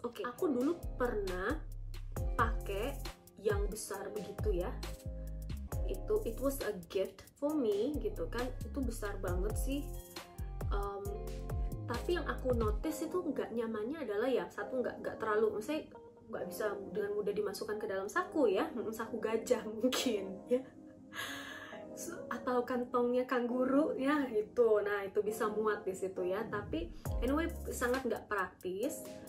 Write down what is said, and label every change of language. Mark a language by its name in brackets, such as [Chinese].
[Indonesian] Oke, aku dulu pernah pakai yang besar begitu ya. [English] It was a gift for me [Indonesian] gitu kan. Itu besar banget sih. Tapi yang aku notice itu nggak nyamannya adalah ya satu, nggak terlalu, misalnya nggak bisa dengan mudah dimasukkan ke dalam saku ya, saku gajah mungkin ya. Atau kantongnya kanguru ya itu. Nah itu bisa muat di situ ya, tapi anyway sangat nggak praktis.